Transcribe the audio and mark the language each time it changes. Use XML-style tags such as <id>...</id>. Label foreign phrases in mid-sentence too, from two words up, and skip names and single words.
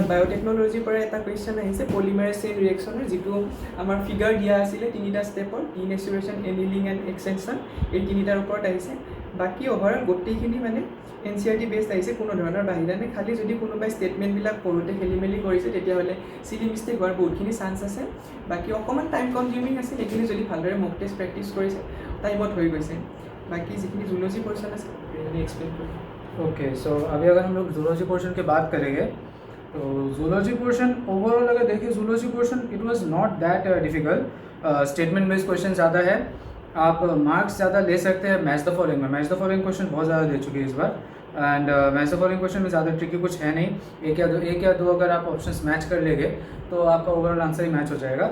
<as>বায়'টেকন'লজিৰ পৰা এটা কুৱেশ্যন আহিছে</as> <en>polymerase chain reaction</en> <as>যিটো আমাৰ ফিগাৰ দিয়া আছিলে 3টা ষ্টেপৰ</as> <en>denaturation annealing and extension</en> <as>এই 3টাৰ ওপৰত আহিছে বাকী অভাৰঅল গোটেইখিনি মানে NCERT বেছড আহিছে কোনো ধৰণৰ বাহিৰা নাই খালি যদি কোনোবাই ষ্টেটমেণ্টবিলাক পঢ়োঁতে খেলি মেলি কৰিছে তেতিয়াহ'লে</as> <en>silly mistake</en> <as>হোৱাৰ বহুতখিনি চান্স আছে বাকী অকণমান</as> <en>time consuming</en> <as>আছে সেইখিনি যদি ভালদৰে</as> <en>mock test practice</en> <as>কৰিছে টাইমত হৈ গৈছে</as> <hi>बाकी जितनी जूलॉजी पोर्शन है मैंने एक्सप्लेन कर</hi> <en>ok so</en> <hi>अभी अगर हम लोग</hi> <en>zoology portion</en> <hi>की बात करेंगे तो</hi> <en>zoology portion overall</en> <hi>अगर देखें</hi> <en>zoology portion it was not that difficult statement based question</en> <hi>ज़्यादा है आप मार्क्स ज़्यादा ले सकते हैं</hi> <en>match the following</en> <hi>में</hi> <en>match the following question</en> <hi>बहुत ज़्यादा दे चुके हैं इस बार एंड वैसे</hi> <en>following question</en> <hi>में ज़्यादा ट्रिकी कुछ है नहीं, एक या दो अगर आप</hi> <en>options match</en> <hi>कर लेंगे तो आपका</hi> <en>overall answer</en> <hi>ही मैच हो जाएगा।</hi>